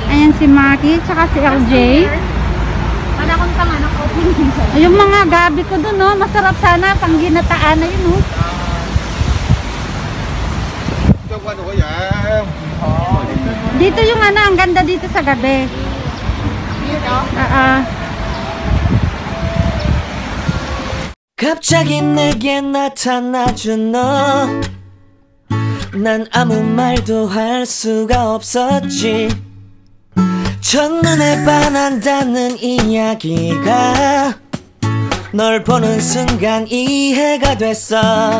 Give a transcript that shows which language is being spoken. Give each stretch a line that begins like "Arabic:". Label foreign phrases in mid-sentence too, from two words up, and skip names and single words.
Filipino: Ayan si Maki, tsaka si LJ. Panakon pang anak ko. Yung mga gabi ko dun, no? Masarap sana, pang ginataan na yun, no? Dito yung ano, ang ganda dito sa gabi.
Korean: 갑자기 내게 나타나준 너. 난 아무 말도 할 수가 없었지. 첫눈에 반한다는 이야기가 널 보는 순간 이해가 됐어.